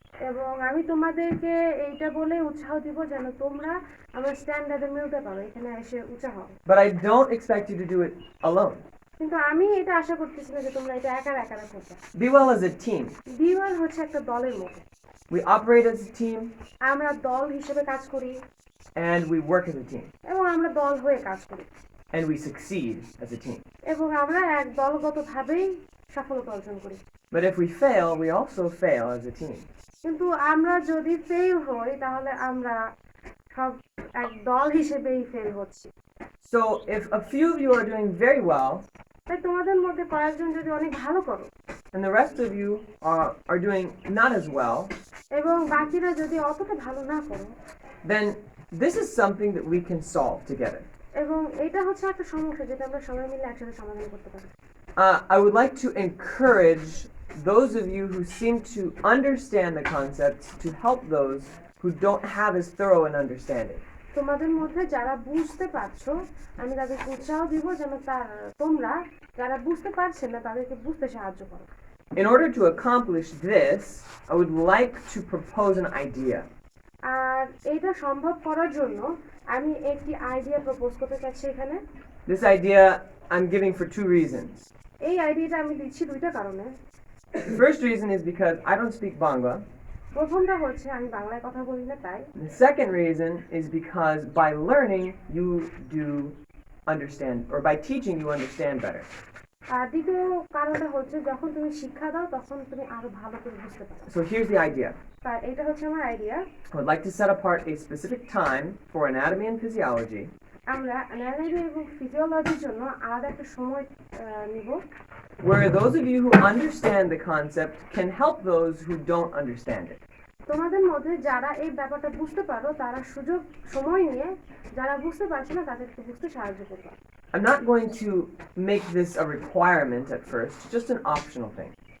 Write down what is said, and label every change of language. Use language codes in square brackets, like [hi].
[bn] এবং আমি তোমাদেরকে এইটা বলে উৎসাহ দিব যেন তোমরা আমার স্ট্যান্ডার্ডে মিলতে পারো, এখানে এসে উৎসাহ হও। [en] But I don't expect you to do it alone. [bn] কিন্তু আমি এটা আশা করতেছি না যে তোমরা এটা একা করবে। [en] Be well as a team. [bn] বিওয়াল হচ্ছে একটা দলের মতো। [en] We operate as a team. [bn] আমরা দল হিসেবে কাজ করি। [en] And we work as a team. [bn] এবং আমরা দল হয়ে কাজ করি। [en] And we succeed as a team. [bn] এবং আমরা এক দলগতভাবেই সফলতা অর্জন করি। [en] But if we fail, we also fail as a team. [bn] কিন্তু আমরা যদি ফেল হই তাহলে আমরা সব এক দল হিসেবেই ফেল হচ্ছি। [en] So if a few of you are doing very well, [bn] তাই তোমাদের মধ্যে কয়েকজন যদি অনেক ভালো করো, [en] and the rest of you are doing not as well, [bn] এবং বাকিরা যদি অতটা ভালো না করো, [en] then this is something that we can solve together. [bn] এবং এটা হচ্ছে একটা সমস্যা যেটা আমরা সবাই মিলে একসাথে সমাধান করতে পারি। [en] I would like to encourage those of you who seem to understand the concepts to help those who don't have as thorough an understanding. [bn] তোমাদের মধ্যে যারা বুঝতে পারছো আমি তাদেরকে উৎসাহ দিব যেন তোমরা যারা বুঝতে পারছেন না তাদেরকে বুঝতে সাহায্য করো। [en] In order to accomplish this, I would like to propose an idea. [bn] আর এটা সম্ভব করার জন্য আমি একটি আইডিয়া প্রপোজ করতে চাচ্ছি এখানে। [en] This idea I'm giving for two reasons. [bn] এই আইডিয়াটা আমি দিচ্ছি দুইটা কারণে। [en] The first reason is because I don't speak Bangla. [bn] প্রথমটা হচ্ছে আমি বাংলায় কথা বলি না তাই। [en] The second reason is because by learning you do understand, or by teaching you understand better. [bn] আর দ্বিতীয় কারণটা হচ্ছে যখন তুমি শিক্ষা দাও তখন তুমি আরো ভালো করে বুঝতে পারো। [en] So here's the idea. [bn] তাই এটা হচ্ছে আমার idea. [en] I would like to set apart a specific time for anatomy and physiology. [bn] আমরা অ্যানাটমি এবং ফিজিওলজির জন্য আলাদা একটা সময় নিব, [en] where those of you who understand the concept can help those who don't understand it. [bn] তোমাদের মধ্যে যারা এই ব্যাপারটা বুঝতে পারো তারা সময় নিয়ে যারা বুঝতে পারছে না তাদেরকে বুঝতে সাহায্য করবে। [en] I'm not going to make this a requirement at first, just an optional thing.